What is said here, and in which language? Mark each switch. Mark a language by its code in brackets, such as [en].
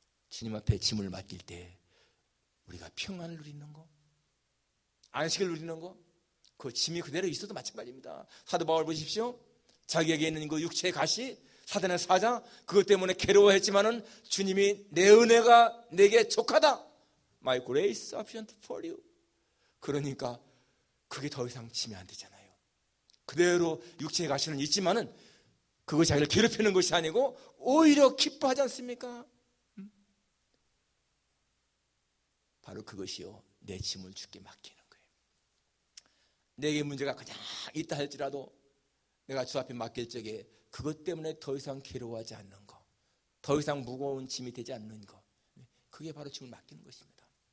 [ko] 주님 앞에 짐을 맡길 때 우리가 평안을 누리는 거, 안식을 누리는 거, 그 짐이 그대로 있어도 마찬가지입니다. 사도 바울 보십시오. 자기에게 있는 그 육체의 가시, 사단의 사자, 그것 때문에 괴로워했지만은 주님이 내 은혜가 내게 족하다. [en] My grace is sufficient for you. [ko] 그러니까 그게 더 이상 짐이 안 되잖아요. 그대로 육체의 가시는 있지만은 그것이 자기를 괴롭히는 것이 아니고 오히려 기뻐하지 않습니까? 바로 그것이요, 내 짐을 주께 맡기는 거예요. 내게 문제가 그냥 있다 할지라도 내가 주 앞에 맡길 적에 그것 때문에 더 이상 괴로워하지 않는 거, 더 이상 무거운 짐이 되지 않는 거, 그게 바로 짐을 맡기는 것입니다.